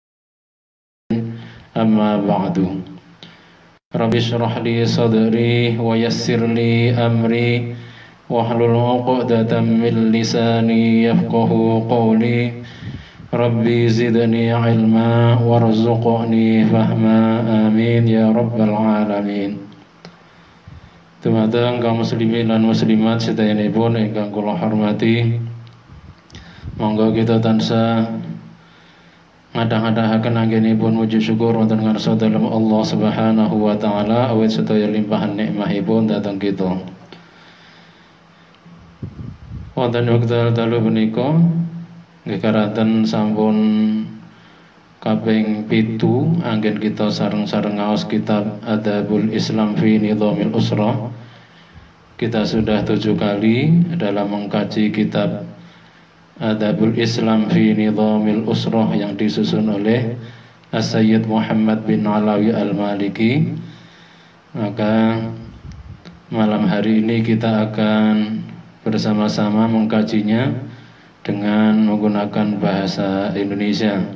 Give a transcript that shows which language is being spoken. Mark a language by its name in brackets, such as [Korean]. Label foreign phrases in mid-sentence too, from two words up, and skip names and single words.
[Arabic] أما بعد. رب اشرح لي صدري ويسر لي أمري واحلل عقدة من لساني يفقهوا قولي. رب زدني علما وارزقني فهما. آمين يا رب العالمين. [Javanese] Dumateng kaum muslimin lan muslimat sedayanipun ingkang kula hormati, monggo kita tansah ngadhah-adhahaken anggenipun muji syukur wonten ngarsa dalem Allah [Arabic] سبحانه وتعالى [Javanese] awit sedaya limpahan nikmahipun dhateng kita. Wonten wekdal dalu punika nggih karaten sampun kaping 7 anggen kita sareng-sareng ngaos kitab Adabul Islam fi Nidhamil Usrah. [Indonesian] Kita sudah 7 kali dalam mengkaji kitab Adabul Islam fi Nidhamil Usrah yang disusun oleh As-Sayyid Muhammad bin Alawi Al-Maliki. Maka malam hari ini kita akan bersama-sama mengkajinya dengan menggunakan bahasa Indonesia.